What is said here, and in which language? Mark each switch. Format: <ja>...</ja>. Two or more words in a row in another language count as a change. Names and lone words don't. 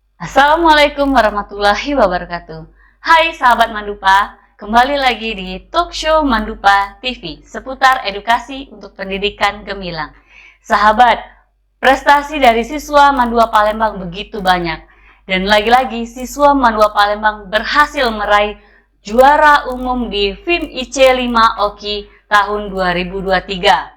<ar>السلام عليكم ورحمة الله وبركاته.</ar> <id>Hai sahabat Mandupa, kembali lagi di Talk Show Mandupa TV seputar edukasi untuk pendidikan gemilang. Sahabat, prestasi dari siswa Mandua Palembang begitu banyak. Dan lagi-lagi siswa Mandua Palembang berhasil meraih juara umum di FIM IC5 OKI tahun 2023.</id>